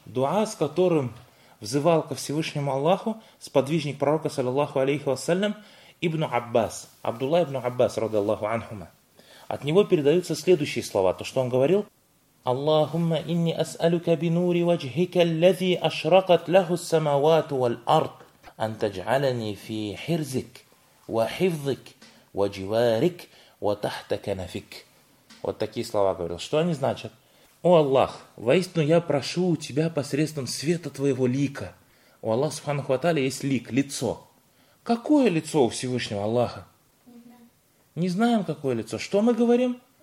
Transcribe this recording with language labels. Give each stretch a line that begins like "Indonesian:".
Russian: Дуа, с которым взывал ко Всевышнему Аллаху сподвижник пророка, саллиллаху алейхи вассалям, Ибн Аббас. Абдулла Ибн Аббас, радиаллаху анхума. От него передаются следующие слова. То, что он говорил:
Arabic: «Аллахумма инни ас'алюка би нури ваджхика ллази ашракат ляху ссамавату валь ард. أن تجعلني في حرزك وحفظك وجوارك وتحت كنفك».
Russian: Вот такие слова говорил. Что они значат? «О Аллах, воистину я прошу у тебя посредством света твоего лика». У Аллаха субханаху ва тааля есть лик, лицо. Какое лицо у Всевышнего Аллаха? Не знаем, какое лицо. Что мы говорим?